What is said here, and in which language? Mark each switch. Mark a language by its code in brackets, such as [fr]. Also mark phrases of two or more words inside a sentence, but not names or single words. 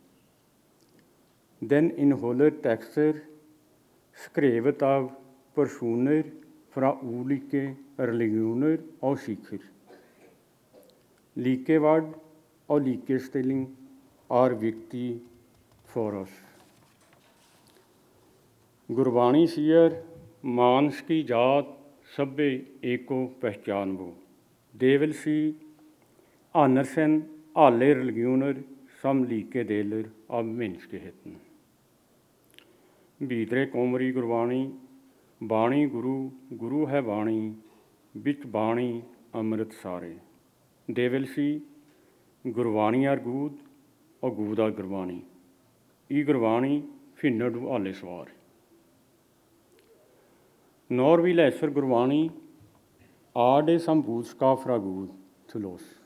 [no] Den inneholder tekster skrevet av personer fra ulike religioner og sikher. Likeverd og likestilling er viktig for oss. Gurbani sier [pa] ਮਾਨਸ ਕੀ ਜਾਤ ਸਭੇ ਏਕੋ ਪਹਚਾਨਬੋ. [no] Det vil si anerkjenn alle religioner som like deler av menneskeheten. Videre kommer i Gurbani [pa] ਬਾਣੀ ਗੁਰੂ, ਗੁਰੂ ਹੈ ਬਾਣੀ, ਵਿਚ ਬਾਣੀ ਅੰਮ੍ਰਿਤ ਸਾਰੇ. [no] Det vil si, Gurbani er Gud, og Gud er Gurbani. I Gurbani finner du alle svar. Når vi leser Gurbani, er det som budskap fra Gud til oss.